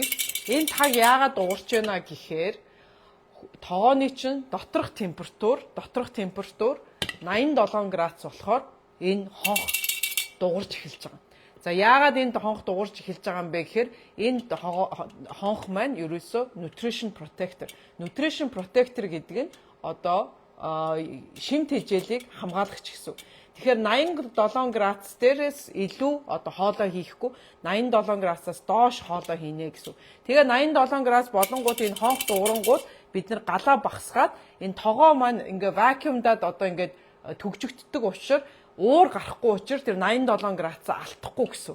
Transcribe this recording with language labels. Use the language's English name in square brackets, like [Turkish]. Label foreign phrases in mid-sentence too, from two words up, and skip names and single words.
[Mongolian] Энэ таг яагаад дуурч байна гэхээр тоогооны чинь доторх температур 87 градус болохоор энэ хонх дуурч эхэлж байгаа. За яагаад энэ хонх дуурч эхэлж байгаа юм бэ гэхээр энэ хонх маань ерөөсөө [English] nutrition protector. Nutrition protector [Mongolian] гэдэг нь одоо шимт хэмжээлийг хамгаалагч гэсэн. Тэгэхээр 87 градус дээрээс илүү одоо хоолой хийхгүй 87 градусаас доош хоолой хийнэ гэсэн. Тэгээ 87 градус болонгууд энэ хонх дуурангууд бид нар галаа багсгаад энэ тогоо маань ингээ вакуумдаад одоо ингээд төгжигддөг учраас уур гарахгүй учраас тэр 87 градусаа алдахгүй гэсэн.